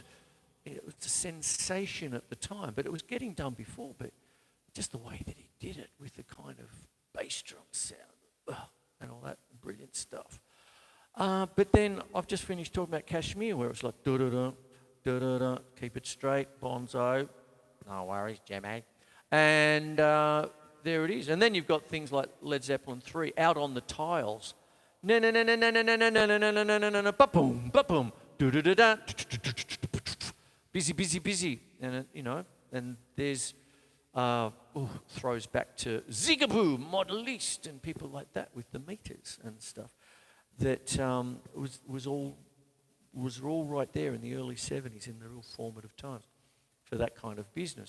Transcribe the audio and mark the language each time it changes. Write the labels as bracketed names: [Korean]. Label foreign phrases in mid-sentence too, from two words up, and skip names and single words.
[English] It was a sensation at the time, but it was getting done before, but just the way that he did it with the kind of bass drum sound and all that brilliant stuff. But then I've just finished talking about Kashmir, where it's like da-da-da, da-da-da, keep it straight, bonzo, no worries, Jimmy. And there it is. And then you've got things like Led Zeppelin 3, Out on the Tiles. Ba-boom, ba-boom, da-da-da-da, busy, and you know, and there's throws back to Zigaboo, Modeliste, and people like that with the meters and stuff. That was all right there in the early 70s, in the real formative times for that kind of business.